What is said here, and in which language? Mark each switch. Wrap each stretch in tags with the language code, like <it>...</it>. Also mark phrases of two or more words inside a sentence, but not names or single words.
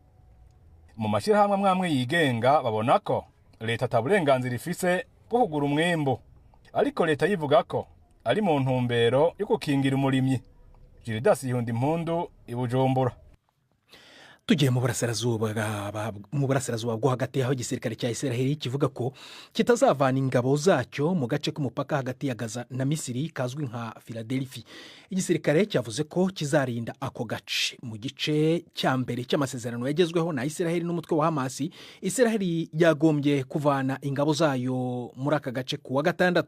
<rn>Mu mashirahamwe amwe yigenga babona ko leta ataburenganzira ifise bwo kugura umwimbu, ariko leta yivuga ko ari mu ntumbero yo gukingira umurimyi. Gildas Yundi Mpundu ibujumbura.</rn> <rw>Tugiye mu burasirazuba bwo hagati aho igisirikare cya Israel kivuga ko kitazavana ingabo zacyo mu gace k'umupaka hagati ya Gaza na Misiri kazwi nka Philadelphia. Igisirikare cyavuze ko kizarinda ako gace. Mu gice cya mbere cy'amasezerano yagezweho na Israel n'umutwe wa Hamas, Israel yagombye kuvana ingabo zayo muri aka gace kuwa gatandatu.</rw>